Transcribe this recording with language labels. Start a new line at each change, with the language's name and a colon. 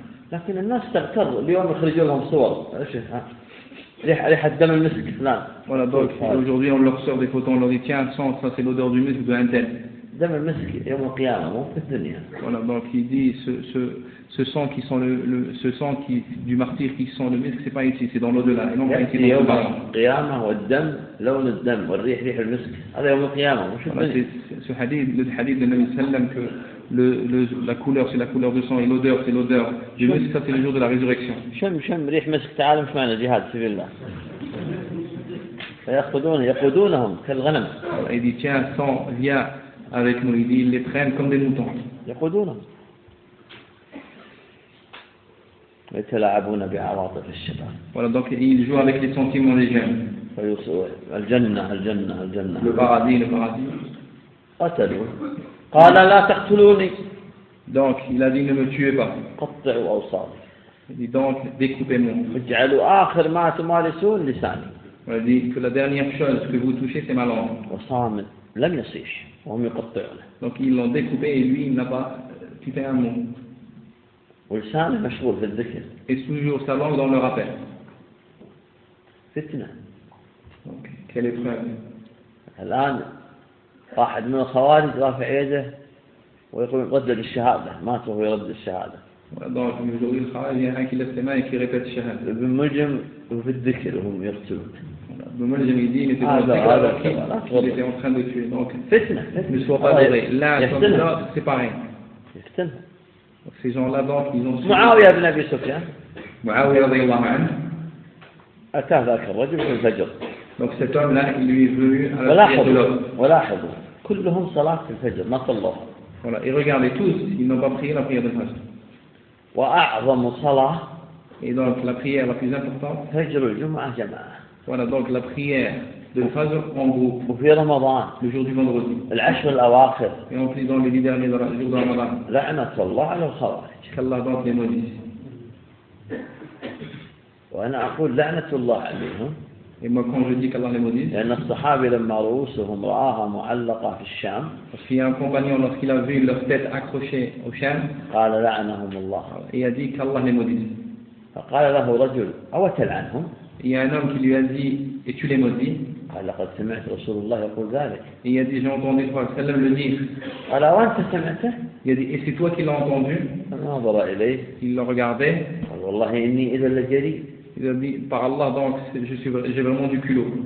Arabic: لكن الناس تغتر اليوم يخرجوا لهم صور ريحه ريحه دم المسك فلان.
French: Voilà donc aujourd'hui on leur sort des photos, on leur dit tiens sens ça c'est l'odeur du musc de un tel.
Arabic: دم المسك يوم القيامة مو في الدنيا.
French: Voilà donc il dit ce sang qui sent ce sang qui du martyr qui sent le musc c'est pas ici c'est dans l'au-delà et non pas ici dans le bas.
Arabic: القيامة والدم لون الدم والريح ريح المسك هذا يوم القيامة مو في الدنيا.
French: Voilà, ce hadith le hadith de Nabi sallam que la couleur c'est la couleur du sang et l'odeur c'est l'odeur du musc, ça c'est le jour de la résurrection.
Arabic: شم ريح مسك تعالوا في معنى جهاد في الله فياخذون يقودونهم كالغنم.
French: Il dit tiens sang viens avec nous, il dit ils les prennent comme des moutons.
Arabic: يقودونهم يتلاعبون بعواطف الشباب.
French: Voilà, donc ils jouent avec les sentiments des jeunes.
Arabic: الجنة
French: le paradis.
Arabic: قتلوا قال لا تقتلوني.
French: Donc il a dit ne me tuez pas.
Arabic: قطعوا أوصالي.
French: Il dit donc découpez-moi.
Arabic: واجعلوا آخر ما تمارسون لساني.
French: Il dit que la dernière chose que vous touchez c'est ma langue.
Arabic: وصامت لم يصيش وهم يقطعونه.
French: Donc ils l'ont découpé et lui il n'a pas quitté un mot.
Arabic: ولساني مشغول في الذكر.
French: Et toujours sa langue dans le rappel.
Arabic: فتنة.
French: Quelle épreuve.
Arabic: الآن واحد من الخوارج رافع يده ويقول رد الشهادة ما تروح يرد الشهادة.
French: Donc aujourd'hui le Khawarij il y a un qui lève ses mains et qui répète la shahada.
Arabic: Ibn Muljim في الذكر وهم يقتلون.
French: Ibn Muljim il dit il était dans le
Arabic: ذكر
French: alors qu'il était en train de tuer. Donc
Arabic: فتنه
French: ne sois pas doré. Là comme là c'est pareil.
Arabic: فتنه.
French: Ces gens là donc ils ont suivi.
Arabic: معاوية بن أبي سفيان. معاوية رضي الله عنه. أتاه ذاك الرجل في الفجر.
French: Donc cet homme là il lui est venu à la prière de l'aube.
Arabic: ولاحظوا كلهم صلاة الفجر ما صلوا.
French: Voilà, et regardez tous, ils n'ont pas prié la prière de Fajr.
Arabic: وأعظم صلاة.
French: Et donc la prière la plus importante.
Arabic: فجر الجمعة جماعة.
French: Voilà, donc la prière de Fajr en groupe.
Arabic: وفي رمضان.
French: Le jour du vendredi.
Arabic: العشر الأواخر.
French: Et en plus dans les 10 derniers jours de Ramadan.
Arabic: لعنة الله على الخوارج. كالله بعض الموجز. وأنا أقول لعنة الله عليهم.
French: Et moi, quand je dis qu'Allah les maudit,
Arabic: لأن الصحابي لما رؤوسهم رآها معلقة في الشام.
French: Parce qu'il y a un compagnon lorsqu'il a vu leur tête accrochée au Sham.
Arabic: قال لعنهم الله.
French: Il a dit qu'Allah les maudit.
Arabic: فقال له رجل أوتلعنهم.
French: Il y a un homme qui lui a dit et tu les maudis.
Arabic: قال لقد سمعت رسول الله يقول ذلك.
French: Il a dit j'ai entendu le prophète sallam le dire.
Arabic: قال وأنت سمعته.
French: Il a dit et c'est toi qui l'as entendu.
Arabic: نظر إليه.
French: Il le regardait.
Arabic: قال والله إني إذا لجريء.
French: Il a dit par Allah donc j'ai vraiment du culot.